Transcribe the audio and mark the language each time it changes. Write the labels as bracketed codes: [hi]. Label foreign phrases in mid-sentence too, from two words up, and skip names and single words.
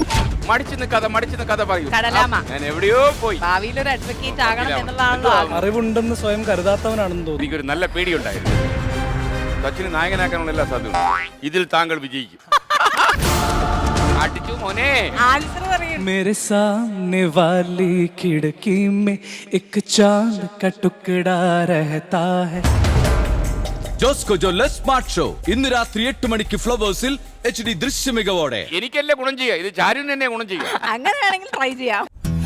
[ml] മടിച്ചു നിൽക്കാതെ പറയൂ. ഞാൻ എവിടെയോ പോയി. ഭാവിയിലൊരു അഡ്വക്കേറ്റ് ആകണം എന്നുള്ളതാണല്ലോ. അറിവുണ്ടെന്ന് സ്വയം കരുതാത്തവനാണെന്ന് തോന്നുന്നു. എനിക്കൊരു നല്ല പേടിയുണ്ടായിരുന്നു. സച്ചിന് നായകനാക്കാനുള്ള എല്ലാ സാധ്യതയും. ഇതിൽ താങ്കൾ വിജയിക്കും. അടിച്ചു മോനെ. ആൻസർ പറയും. [hi] मेरे सामने वाली खिड़की में एक चांद का टुकड़ा रहता है. [ml] ജോസ്കോ ജോർജ് സ്മാർട്ട് ഷോ ഇന്ന് രാത്രി 8 മണിക്ക് ഫ്ലവേഴ്സിൽ HD ദൃശ്യമികവോടെ. എനിക്കല്ലേ ഗുണം ചെയ്യുക, ഇത് ചാരുവിന് തന്നെ ഗുണം ചെയ്യുക. അങ്ങനെ വേണമെങ്കിൽ ട്രൈ ചെയ്യാം.